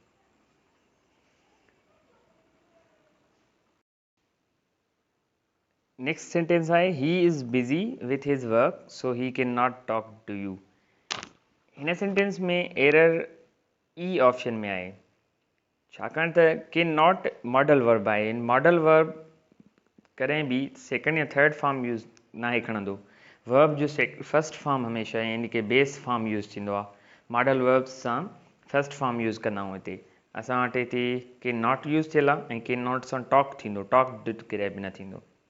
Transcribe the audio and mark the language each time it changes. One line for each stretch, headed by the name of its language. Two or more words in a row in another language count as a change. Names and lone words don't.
English: next sentence आहे he is busy with his work so he can not talk to you.
Sindhi: हिन सेंटेंस में एरर ई ऑप्शन में आहे, छाकाणि त
English: can not modal verb
Sindhi: आहे.
English: modal verb
Sindhi: कॾहिं बि सेकेंड या
English: third form use
Sindhi: नाहे खणंदो. वर्ब जो
English: first form
Sindhi: हमेशह यानी कि
English: base form use
Sindhi: थींदो आहे.
English: modal verb
Sindhi: सां
English: first form use
Sindhi: कंदा आहियूं. हिते असां वटि हिते
English: can not use
Sindhi: थियल आहे ऐं
English: can not
Sindhi: सां टॉक थींदो, टॉक कॾहिं बि न थींदो.